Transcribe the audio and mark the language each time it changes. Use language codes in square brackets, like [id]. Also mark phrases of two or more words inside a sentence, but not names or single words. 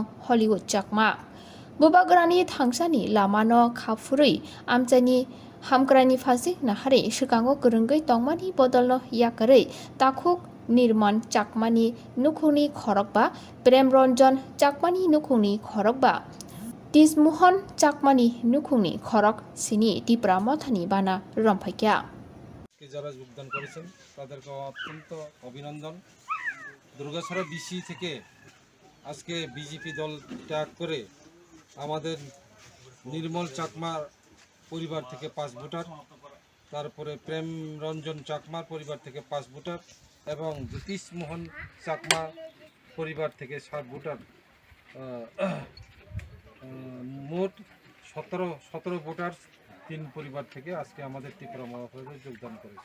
[trp] हलीवुड चाकमा बुबाग्रानि थांसानि लामानो खाफुरै आमचानि हामग्रानि फासि नाहारै सिगाङाव गोरोंगै तंमानि बदलनो याकारै ताखुक निर्मन चाकमानि नुखुगनि खरकबा प्रेम रंजन चाकमानि नुखुगनि खरकबा तिजमोहन चाकमानि नुखुगनि खरक सिनि तिप्रा मथानि बाना रमफाइखा [bn] যারা যোগদান করেছেন তাদেরকে অত্যন্ত অভিনন্দন। দুর্গাছড়া বিসি থেকে আজকে বিজেপি দল ত্যাগ করে আমাদের নির্মল চাকমার পরিবার থেকে 5 ভোটার, তারপরে প্রেম রঞ্জন চাকমার পরিবার থেকে 5 ভোটার এবং জ্যোতিষ মোহন চাকমা পরিবার থেকে 7 ভোটার, মোট 17 ভোটার 3 পরিবার থেকে আজকে আমাদের ত্রিপুরা মহাসভায় যোগদান করেছে।